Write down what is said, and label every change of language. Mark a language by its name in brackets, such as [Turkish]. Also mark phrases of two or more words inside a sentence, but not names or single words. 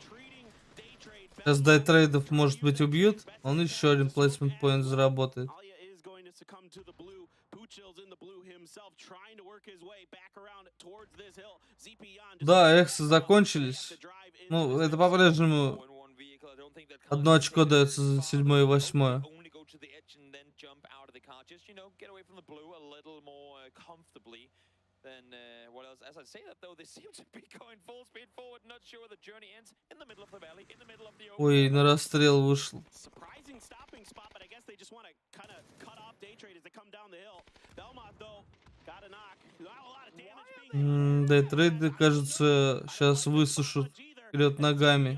[Russian] Сейчас дай трейдов, может быть, убьют. Он еще один плейсмент поинт заработает. Да, эксы закончились. Ну, это по-прежнему одно очко дается за 7-е и 8-е. Ой, на расстрел вышел. Трейды, кажется, сейчас высушат вперед ногами.